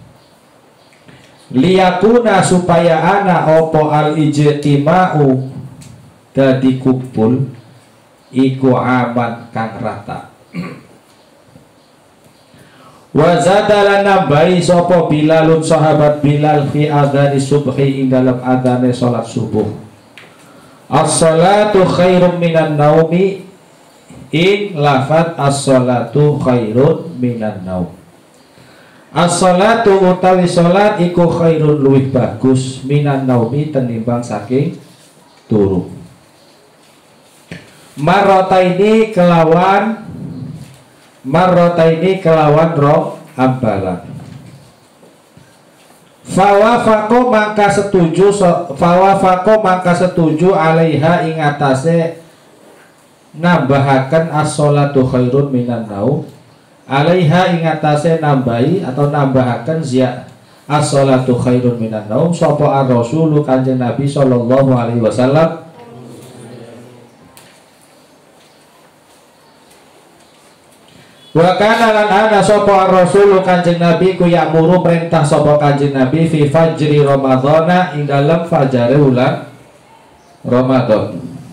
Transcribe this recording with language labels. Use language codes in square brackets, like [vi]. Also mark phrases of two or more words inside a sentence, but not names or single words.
[jv] Liyakuna, supaya ana apa al-ijtima'u dadi kumpul iku aman kang rata. Wa zadalan nambahi sapa Bilalun sahabat Bilal [ar] في أذان الصبح [jv] ing dalam adzane salat subuh. [ar] الصلاة خير من النوم, [jv] ing lafaz [ar] الصلاة خير من النوم. [jv] As-salatu utawi salat iku khairun luwih bagus [ar] من النوم [jv] tenimbang saking turu. Marrotaini kelawan rong ambalan. Fawafaqo mangka setuju alaiha ing atase nambahaken [ar] الصلاة خير من النوم, [jv] alaiha ing atase nambahi atau nambahaken zia [ar] الصلاة خير من النوم [jv] sapa ar-rasulu Kanjeng Nabi [ar] صلى الله عليه وسلم. [jv] Wa kana lan ana sapa ar-rasulu Kanjeng Nabi ku ya'muru, perintah sapa Kanjeng Nabi [ar] في فجر رمضان [jv] ing dalem fajare wulan Ramadan.